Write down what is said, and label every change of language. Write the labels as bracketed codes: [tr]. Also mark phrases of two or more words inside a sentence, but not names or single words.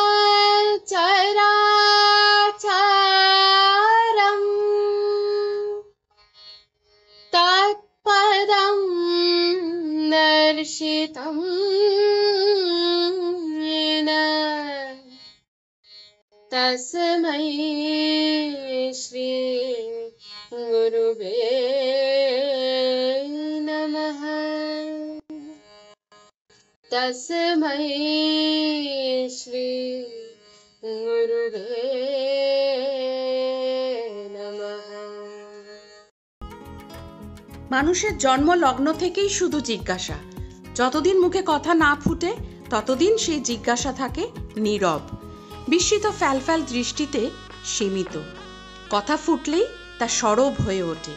[sa] चराचरं तत्पदं दर्शितं येन तस्मै श्री गुरुवे नमः। तस्मै श्री गुरुवे नमः। [bn] মানুষের জন্ম লগ্ন থেকেই শুধু জিজ্ঞাসা। যতদিন মুখে কথা না ফুটে ততদিন সেই জিজ্ঞাসা থাকে নীরব, বিস্মিত ফ্যালফ্যাল দৃষ্টিতে সীমিত। কথা ফুটলেই তা সরব হয়ে ওঠে।